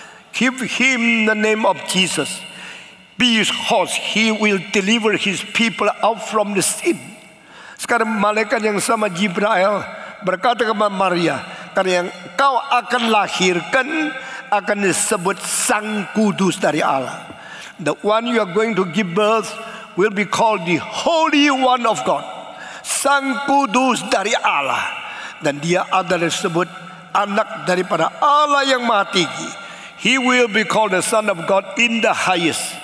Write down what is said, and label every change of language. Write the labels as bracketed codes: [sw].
[en] Give him the name of Jesus, because he will deliver his people out from the sin. [id] Sekarang malaikat yang sama Jibril berkata kepada Maria, karena yang kau akan lahirkan akan disebut Sang Kudus dari Allah. [en] The one you are going to give birth will be called the Holy One of God, [id] Sang Kudus dari Allah. Dan dia adalah disebut anak daripada Allah yang Maha Tinggi. [en] He will be called the Son of God in the highest.